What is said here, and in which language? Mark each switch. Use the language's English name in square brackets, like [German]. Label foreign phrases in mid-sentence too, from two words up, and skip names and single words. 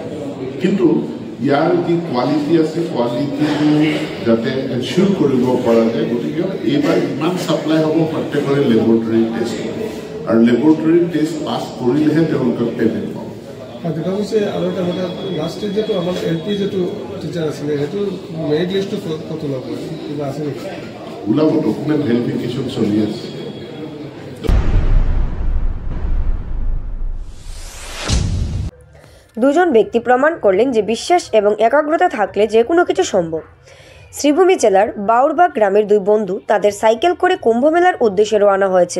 [Assamese] কিন্তু ইয়াৰ যি কোৱালিটি আছে, কোৱালিটিটো যাতে এনচিয়ৰ কৰিব পৰা যায়, গতিকে এইবাৰ ইমান ছাপ্লাই হ'ব প্ৰত্যেকৰে [English] laboratory test, [Assamese] আৰু [English] laboratory test [Assamese] পাছ কৰিলেহে তেওঁলোকক পে'মেণ্ট পাব। দেখা গৈছে আৰু এটা কথা, [English] last year [Assamese] যিটো আমাৰ LP যিটো টিচাৰ আছিলে সেইটো মেৰিট লিষ্টটো ক'ত ওলাব, কিবা আছে নেকি? ওলাব, [English] document verification [Assamese] চলি আছে। [Bangla] দুজন ব্যক্তি প্রমাণ করলেন যে বিশ্বাস এবং একাগ্রতা থাকলে যে কোনো কিছু সম্ভব। শ্রীভূমি জেলার বাউরবাগ গ্রামের দুই বন্ধু তাদের সাইকেল করে কুম্ভমেলার উদ্দেশ্যে রওনা হয়েছিল।